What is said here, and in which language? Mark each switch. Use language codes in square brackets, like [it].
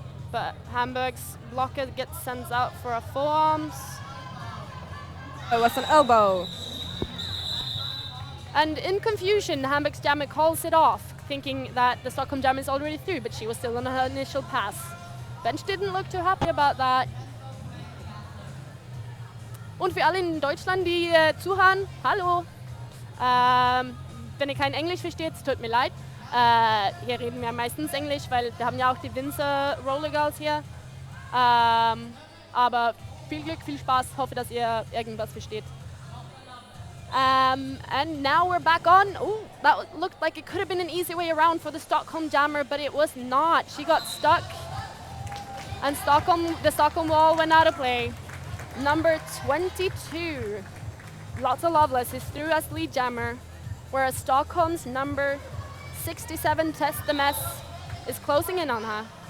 [en] But Hamburg's blocker sends out for a forearms. It was an elbow. And in confusion, Hamburg's jammer calls it off, thinking that the Stockholm jammer is already through, but she was still on her initial pass. Bench didn't look too happy about that. [de] Und für alle in Deutschland, die zuhören, hallo. Wenn ihr kein Englisch versteht, es tut mir leid. Hier reden wir meistens Englisch, weil wir haben ja auch die Winzer Roller Girls hier. Aber viel Glück, viel Spaß. Hoffe, dass ihr irgendwas versteht. [en] And now we're back on. Oh, that looked like it could have been an easy way around for the Stockholm jammer, but it was not. She got stuck, and the Stockholm wall went out of play. Number 22, Lotta Loveless, is through as lead jammer, whereas Stockholm's number 67, Test the Mess, is closing in on her.